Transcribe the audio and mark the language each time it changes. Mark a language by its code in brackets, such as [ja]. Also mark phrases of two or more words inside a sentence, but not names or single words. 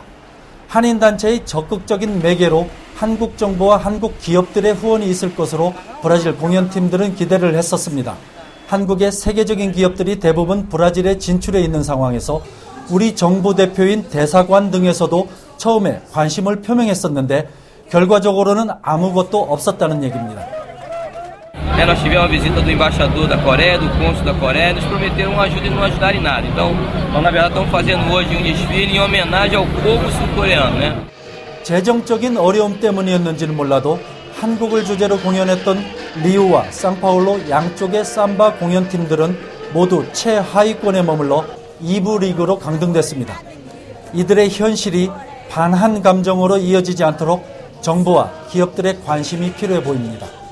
[ko] 한인단체의 적극적인 매개로 한국 정부와 한국 기업들의 후원이 있을 것으로 브라질 공연팀들은 기대를 했었습니다. 한국의 세계적인 기업들이 대부분 브라질에 진출해 있는 상황에서 우리 정부 대표인 대사관 등에서도 처음에 관심을 표명했었는데 결과적으로는 아무것도 없었다는 얘기입니다. [pt] Nós tivemos a visita do embaixador da Coreia, do cônsul da Coreia, nos prometeram ajuda e não ajudaram em nada. Então, nós na verdade estamos fazendo hoje desfile em homenagem ao povo sul-coreano, [ko] 재정적인 어려움 때문이었는지는 몰라도 한국을 주제로 공연했던 리우와 상파울로 양쪽의 삼바 공연팀들은 모두 최하위권에 머물러 2부 리그로 강등됐습니다. 이들의 현실이 반한 감정으로 이어지지 않도록 정부와 기업들의 관심이 필요해 보입니다.